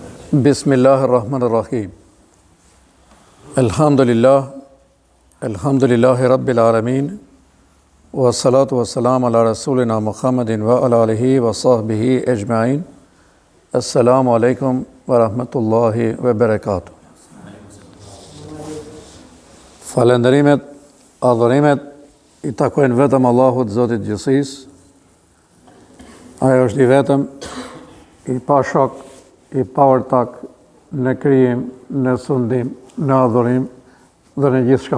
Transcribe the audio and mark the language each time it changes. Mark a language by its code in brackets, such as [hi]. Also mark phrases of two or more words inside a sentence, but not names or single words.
[ar] بسم الله الرحمن الرحيم. الحمد لله رب العالمين. والصلاة والسلام على رسولنا محمد وعلى آله وصحبه أجمعين. السلام عليكم ورحمة الله وبركاته. [sq] Falenderimet, adhurimet i takojnë vetëm Allahut Zotit Gjithësisë. Ajo është i vetëm, i pa shok, i pa ortak në krijim, në sundim, në adhurim dhe në gjithë shka.